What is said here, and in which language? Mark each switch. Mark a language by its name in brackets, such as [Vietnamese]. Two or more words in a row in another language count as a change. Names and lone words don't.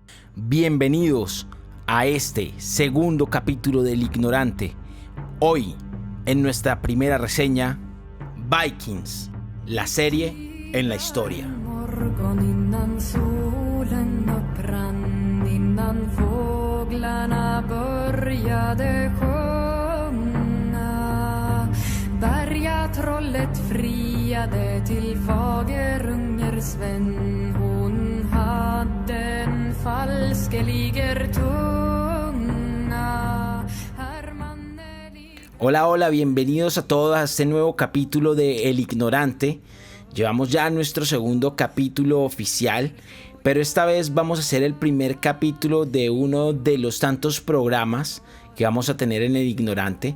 [Spanish] Bienvenidos a este segundo capítulo del Ignorante. Hoy, en nuestra primera reseña, Vikings, la serie en la historia. [Swedish] Trollet friade till Fagerungers vän. Hon hade en falskeliger tunga. [Spanish] Hola, bienvenidos a todos a este nuevo capítulo de El Ignorante. Llevamos ya nuestro segundo capítulo oficial, pero esta vez vamos a hacer el primer capítulo de uno de los tantos programas que vamos a tener en El Ignorante.